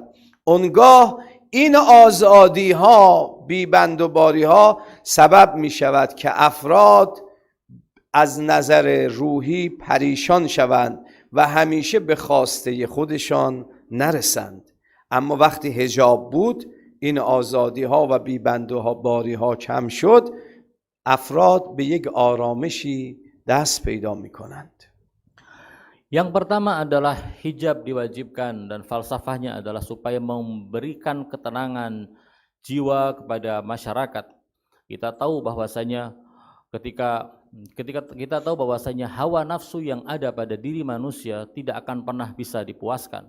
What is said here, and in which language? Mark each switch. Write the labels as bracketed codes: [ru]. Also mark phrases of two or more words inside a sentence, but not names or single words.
[fa] اونگاه این آزادی ها، بیبند و باری ها سبب می شود که افراد از نظر روحی پریشان شوند و همیشه به خواسته خودشان نرسند. اما وقتی حجاب بود این آزادی ها و بیبند و باری ها کم شد، افراد به یک آرامشی دست پیدا می کنند. [id] Yang pertama adalah hijab diwajibkan dan falsafahnya adalah supaya memberikan ketenangan jiwa kepada masyarakat. Kita tahu bahwasanya ketika kita tahu bahwasanya hawa nafsu yang ada pada diri manusia tidak akan pernah bisa dipuaskan.